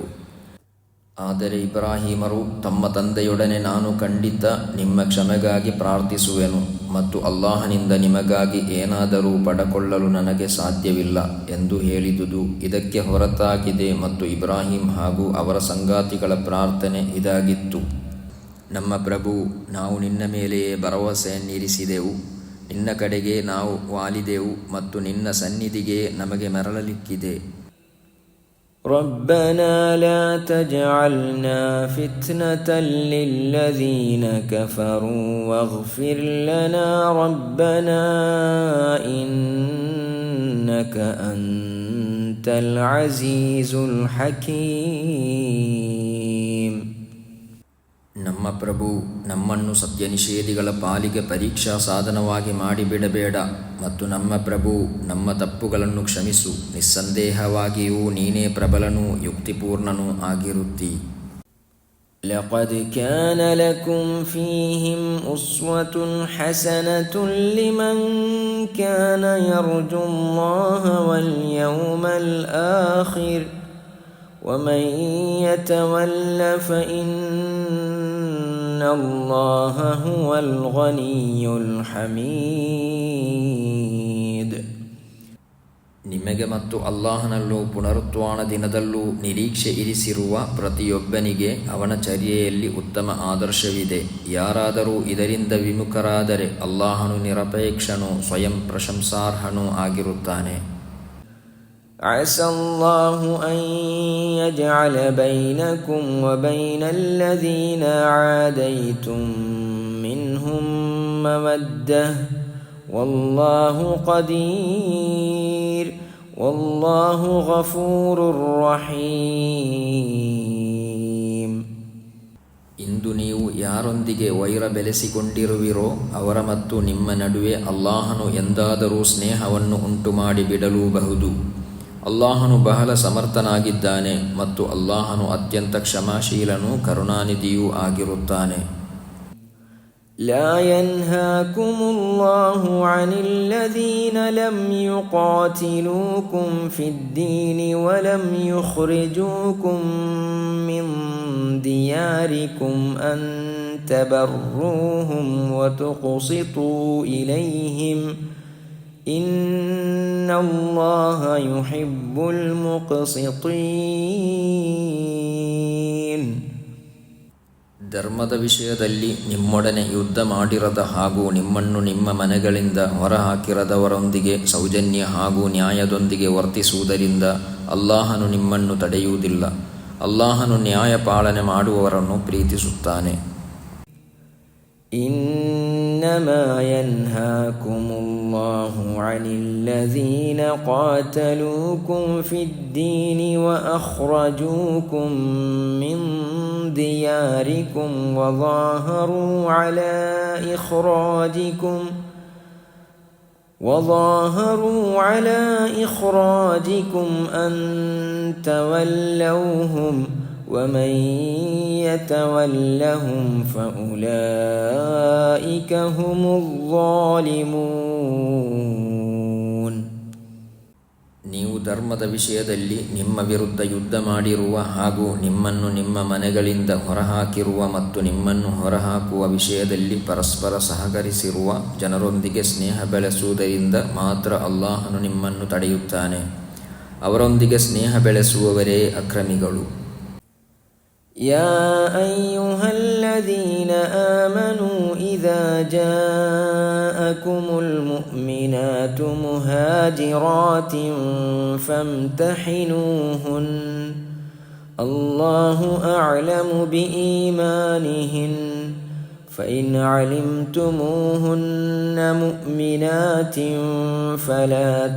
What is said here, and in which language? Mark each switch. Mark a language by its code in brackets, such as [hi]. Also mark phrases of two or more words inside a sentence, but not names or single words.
[kn] ಆದರೆ ಇಬ್ರಾಹಿಮರು ತಮ್ಮ ತಂದೆಯೊಡನೆ ನಾನು ಖಂಡಿತ ನಿಮ್ಮ ಕ್ಷಮೆಗಾಗಿ ಪ್ರಾರ್ಥಿಸುವೆನು ಮತ್ತು ಅಲ್ಲಾಹನಿಂದ ನಿಮಗಾಗಿ ಏನಾದರೂ ಪಡಕೊಳ್ಳಲು ನನಗೆ ಸಾಧ್ಯವಿಲ್ಲ ಎಂದು ಹೇಳಿದುದು ಇದಕ್ಕೆ ಹೊರತಾಗಿದೆ ಮತ್ತು ಇಬ್ರಾಹಿಂ ಹಾಗೂ ಅವರ ಸಂಗಾತಿಗಳ ಪ್ರಾರ್ಥನೆ ಇದಾಗಿತ್ತು: ನಮ್ಮ ಪ್ರಭು, ನಾವು ನಿನ್ನ ಮೇಲೆಯೇ ಭರವಸೆಯನ್ನಿರಿಸಿದೆವು, ನಿನ್ನ ಕಡೆಗೆ ನಾವು ವಾಲಿದೆವು ಮತ್ತು ನಿನ್ನ ಸನ್ನಿಧಿಗೆ ನಮಗೆ ಮರಳಲಿಕ್ಕಿದೆ. [ar] ربنا لا تجعلنا فتنة للذين كفروا واغفر لنا ربنا إنك أنت العزيز الحكيم. [kn] ನಮ್ಮ ಪ್ರಭು, ನಮ್ಮನ್ನು ಸತ್ಯ ನಿಷೇಧಿಗಳ ಪಾಲಿಗೆ ಪರೀಕ್ಷಾ ಸಾಧನವಾಗಿ ಮಾಡಿಬಿಡಬೇಡ ಮತ್ತು ನಮ್ಮ ಪ್ರಭು, ನಮ್ಮ ತಪ್ಪುಗಳನ್ನು ಕ್ಷಮಿಸು. ನಿಸ್ಸಂದೇಹವಾಗಿಯೂ ನೀನೇ ಪ್ರಬಲನೂ ಯುಕ್ತಿಪೂರ್ಣನೂ ಆಗಿರುತ್ತಿ. [ar] لقد كان لكم فيهم أسوة حسنة لمن كان يرجو الله واليوم الآخر ومن يتول فإن الله هو الغني الحميد. [kn] ನಿಮಗೆ ಮತ್ತು ಅಲ್ಲಾಹನಲ್ಲೂ ಪುನರುತ್ಥಾನ ದಿನದಲ್ಲೂ ನಿರೀಕ್ಷೆ ಇರಿಸಿರುವ ಪ್ರತಿಯೊಬ್ಬನಿಗೆ ಅವನ ಚರ್ಯೆಯಲ್ಲಿ ಉತ್ತಮ ಆದರ್ಶವಿದೆ. ಯಾರಾದರೂ ಇದರಿಂದ ವಿಮುಖರಾದರೆ ಅಲ್ಲಾಹನು ನಿರಪೇಕ್ಷನೂ ಸ್ವಯಂ ಪ್ರಶಂಸಾರ್ಹನೂ ಆಗಿರುತ್ತಾನೆ. [ar] عسى الله أن يجعل بينكم وبين الذين عاديتم منهم مودة والله قدير والله غفور رحيم. [kn] ಇಂದು ನೀವು ಯಾರೊಂದಿಗೆ ವೈರ ಬೆಳೆಸಿಕೊಂಡಿರುವಿರೋ ಅವರ ಮತ್ತು ನಿಮ್ಮ ನಡುವೆ ಅಲ್ಲಾಹನು ಎಂದಾದರೂ ಸ್ನೇಹವನ್ನು ಉಂಟುಮಾಡಿ ಬಿಡಲೂಬಹುದು. ಅಲ್ಲಾಹನು ಬಹಳ ಸಮರ್ಥನಾಗಿದ್ದಾನೆ ಮತ್ತು ಅಲ್ಲಾಹನು ಅತ್ಯಂತ ಕ್ಷಮಾಶೀಲನೂ ಕರುಣಾನಿಧಿಯೂ ಆಗಿರುತ್ತಾನೆ. [ar] لا ينهاكم الله عن الذين لم يقاتلوكم في الدين ولم يخرجوكم من دياركم أن تبروهم وتقسطوا إليهم إن الله يحب المقسطين. [kn] ಧರ್ಮದ ವಿಷಯದಲ್ಲಿ ನಿಮ್ಮೊಡನೆ ಯುದ್ಧ ಮಾಡಿರದ ಹಾಗೂ ನಿಮ್ಮನ್ನು ನಿಮ್ಮ ಮನೆಗಳಿಂದ ಹೊರಹಾಕಿರದವರೊಂದಿಗೆ ಸೌಜನ್ಯ ಹಾಗೂ ನ್ಯಾಯದೊಂದಿಗೆ ವರ್ತಿಸುವುದರಿಂದ ಅಲ್ಲಾಹನು ನಿಮ್ಮನ್ನು ತಡೆಯುವುದಿಲ್ಲ. ಅಲ್ಲಾಹನು ನ್ಯಾಯ ಪಾಲನೆ ಮಾಡುವವರನ್ನು ಪ್ರೀತಿಸುತ್ತಾನೆ. [ar] إنما ينهاكم الله عن الذين قاتلوكم في الدين وأخرجوكم من دياركم وظاهروا على إخراجكم أن تولوهم ومن يتولهم فأولئك هم الظالمون. [kn] ನೀವು ಧರ್ಮದ ವಿಷಯದಲ್ಲಿ ನಿಮ್ಮ ವಿರುದ್ಧ ಯುದ್ಧ ಮಾಡಿರುವ ಹಾಗೂ ನಿಮ್ಮನ್ನು ನಿಮ್ಮ ಮನೆಗಳಿಂದ ಹೊರಹಾಕಿರುವ ಮತ್ತು ನಿಮ್ಮನ್ನು ಹೊರಹಾಕುವ ವಿಷಯದಲ್ಲಿ ಪರಸ್ಪರ ಸಹಕರಿಸಿರುವ ಜನರೊಂದಿಗೆ ಸ್ನೇಹ ಬೆಳೆಸುವುದರಿಂದ ಮಾತ್ರ ಅಲ್ಲಾಹನು ನಿಮ್ಮನ್ನು ತಡೆಯುತ್ತಾನೆ. ಅವರೊಂದಿಗೆ ಸ್ನೇಹ ಬೆಳೆಸುವವರೇ ಅಕ್ರಮಿಗಳು. [ar] يا أيها الذين آمنوا إذا جاءكم المؤمنات مهاجرات فامتحنوهن الله أعلم بإيمانهن فإن علمتموهن مؤمنات فلا